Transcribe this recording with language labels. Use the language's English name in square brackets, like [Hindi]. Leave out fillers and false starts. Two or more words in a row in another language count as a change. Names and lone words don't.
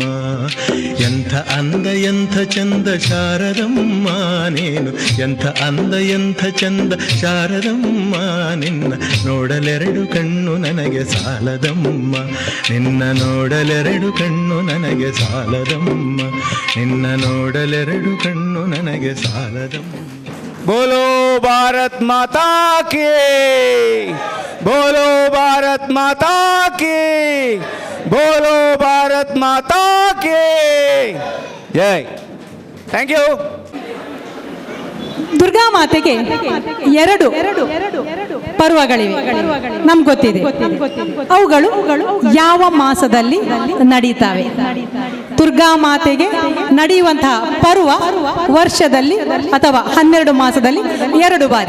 [Kannada] ಎಂಥ ಅಂದ ಎಂಥ ಚಂದ ಶಾರದಮ್ಮ ನೀನು, ಎಂಥ ಅಂದ ಎಂಥ ಚಂದ ಶಾರದಮ್ಮ ನಿನ್ನ. ನೋಡಲೆರಡು ಕಣ್ಣು ನನಗೆ ಸಾಲದಮ್ಮ, ನಿನ್ನ ನೋಡಲೆರಡು ಕಣ್ಣು ನನಗೆ ಸಾಲದಮ್ಮ, ನಿನ್ನ ನೋಡಲೆರಡು ಕಣ್ಣು ನನಗೆ ಸಾಲದಮ್ಮ. [Hindi] बोलो भारत माता की, बोलो भारत माता की, बोलो भारत माता की जय. [English] thank you. [Kannada] ದುರ್ಗಾ ಮಾತೆಗೆ ಎರಡು ಪರ್ವಗಳಿವೆ, ನಮ್ಗೆ ಗೊತ್ತಿದೆ. ಅವುಗಳು ಯಾವ ಮಾಸದಲ್ಲಿ ನಡೀತಾವೆ? ದುರ್ಗಾ ಮಾತೆಗೆ ನಡೆಯುವಂತಹ ಪರ್ವ ವರ್ಷದಲ್ಲಿ ಅಥವಾ 12 ಮಾಸದಲ್ಲಿ 2 ಬಾರಿ.